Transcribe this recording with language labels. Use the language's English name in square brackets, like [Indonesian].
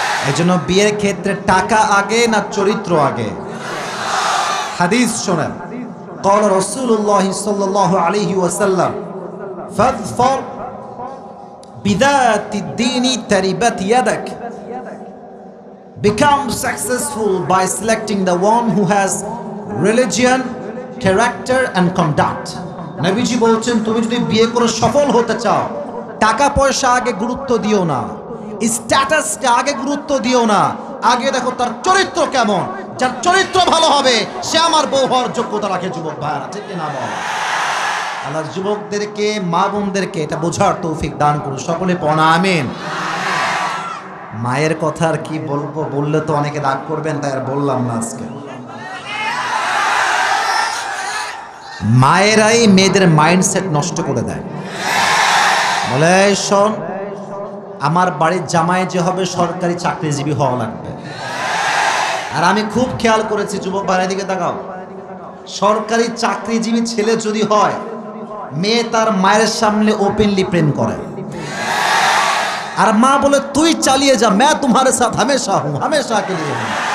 [Bangla] এজন্য বিয়ের ক্ষেত্রে টাকা আগে না চরিত্র আগে? হাদিস শোনেন, [Arabic] قال رسول الله صلى الله عليه وسلم فاظفر بذات الدين تربت يدك. [English] Become successful by selecting the one who has religion, character and conduct. [Bangla] নবীজি বলছেন, তুমি যদি বিয়ে করে সফল হতে চাও, টাকা পয়সা আগে গুরুত্ব দিও না, স্ট্যাটাসকে আগে গুরুত্ব দিও না, আগে দেখো তার চরিত্র কেমন। যার চরিত্র ভালো হবে সে আমার বউ হওয়ার যোগ্যতা রাখে। যুবক ভাইরা ঠিক না বল? আল্লাহ যুবকদেরকে, মা বোনদেরকে এটা বোঝার তৌফিক দান করুন। সকলে পড়া আমিন। মায়ের কথা আর কি বলবো, বললে তো অনেকে রাগ করবেন, তাই আর বললাম না আজকে। মায়েরাই মেয়েদের মাইন্ডসেট নষ্ট করে দেয়। বলে শোন, আমার বাড়ির জামাই যে হবে সরকারি চাকরিজীবী হওয়া লাগবে। আর আমি খুব খেয়াল করেছি, যুবক ভাইয়ের দিকে তাকাও, সরকারি চাকরিজীবী ছেলে যদি হয়, মেয়ে তার মায়ের সামনে ওপেনলি প্রেম করে। আর মা বলে তুই চালিয়ে যা, [Hindi] मैं तुम्हारे साथ हमेशा हूं, हमेशा के लिए हूं।